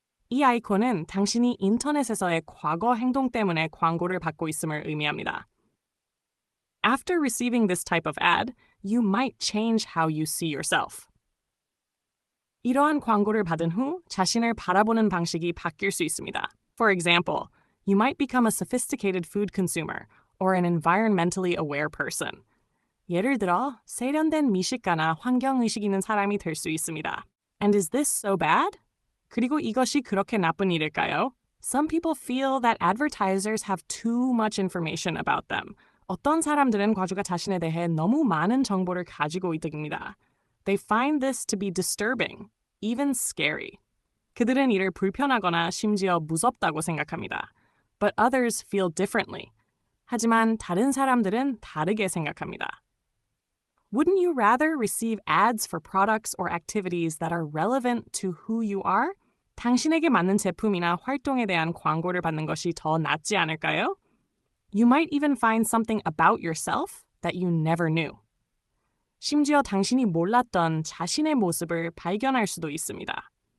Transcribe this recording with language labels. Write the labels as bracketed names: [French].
[Korean] 이 아이콘은 당신이 인터넷에서의 과거 행동 때문에 광고를 받고 있음을 의미합니다. [English] After receiving this type of ad, you might change how you see yourself. [Korean] 이러한 광고를 받은 후 자신을 바라보는 방식이 바뀔 수 있습니다. [English] For example, you might become a sophisticated food consumer or an environmentally aware person. [Korean] 예를 들어, 세련된 미식가나 환경의식 있는 사람이 될 수 있습니다. [English] And is this so bad? [Korean] 그리고 이것이 그렇게 나쁜 일일까요? [English] Some people feel that advertisers have too much information about them. [Korean] 어떤 사람들은 과주가 자신에 대해 너무 많은 정보를 가지고 있답니다. [English] They find this to be disturbing, even scary. [Korean] 그들은 이를 불편하거나 심지어 무섭다고 생각합니다. [English] But others feel differently. [Korean] 하지만 다른 사람들은 다르게 생각합니다. [English] Wouldn't you rather receive ads for products or activities that are relevant to who you are? [Korean] 당신에게 맞는 제품이나 활동에 대한 광고를 받는 것이 더 낫지 않을까요? [English] You might even find something about yourself that you never knew. [Korean] 심지어 당신이 몰랐던 자신의 모습을 발견할 수도 있습니다.